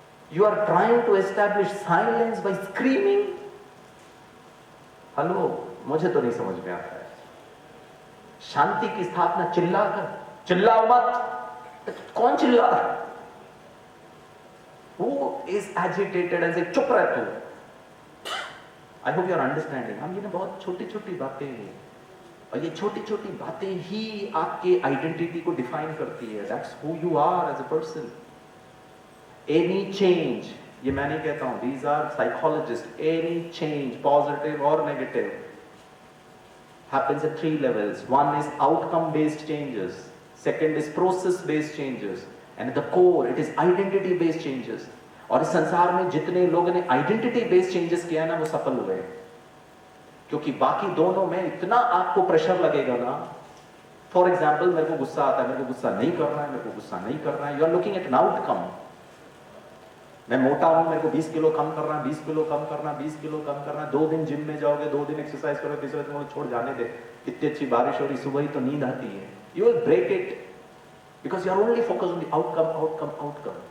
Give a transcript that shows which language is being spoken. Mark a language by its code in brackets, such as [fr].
[en] You are trying to establish silence by screaming. [hi] Hello, मुझे तो नहीं समझ में आता है। शांति की स्थापना चिल्लाकर, चिल्लाओ मत। कौन चिल्ला रहा है? [en] Who is agitated and say [hi] चुप रह तू। [en] I hope you are understanding. [hi] हम ये ना बहुत छोटी छोटी बातें हैं, और ये छोटी छोटी बातें ही आपके आइडेंटिटी को डिफाइन करती है। [en] That's who you are as a person. Any change, [hi] ये मैं नहीं कहता हूं, [en] These are psychologist, any change positive और negative happens at 3 levels. One is outcome based changes, second is process based changes, and at the core it is identity based changes. [hi] और इस संसार में जितने लोगों ने आइडेंटिटी बेस्ड चेंजेस किया है ना, वो सफल हुए, क्योंकि बाकी दोनों में इतना आपको प्रेशर लगेगा ना। फॉर एग्जाम्पल, मेरे को गुस्सा आता है, मेरे को गुस्सा नहीं करना है, मेरे को गुस्सा नहीं करना है, [en] You are looking at an outcome. [hi] मैं मोटा हूं, मेरे को 20 किलो कम करना है, 20 किलो कम करना, 20 किलो कम करना, 2 दिन जिम में जाओगे, 2 दिन एक्सरसाइज करोगे, तीसरे दिन छोड़ जाने दे, इतनी अच्छी बारिश हो रही, सुबह ही तो नींद आती है, [en] you will break it because you are only focus on the outcome outcome [hi] outcome.